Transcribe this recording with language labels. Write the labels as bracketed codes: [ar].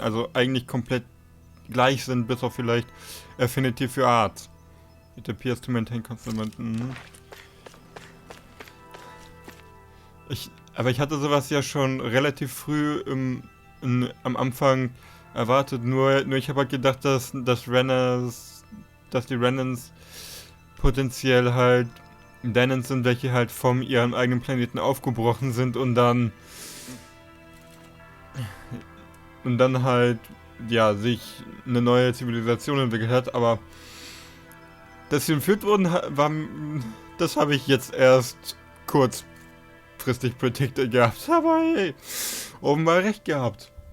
[de] Also eigentlich komplett gleich sind, bis auf vielleicht Affinity für Art. [en] It appears to maintain constant. [de] Aber ich hatte sowas ja schon relativ früh am Anfang erwartet. Nur ich habe halt gedacht, dass die Renans potenziell halt Danans sind, welche halt von ihrem eigenen Planeten aufgebrochen sind und dann halt ja sich eine neue Zivilisation entwickelt hat, aber dass sie entführt wurden, das habe ich jetzt erst kurzfristig predicted gehabt, aber hey, offenbar recht gehabt.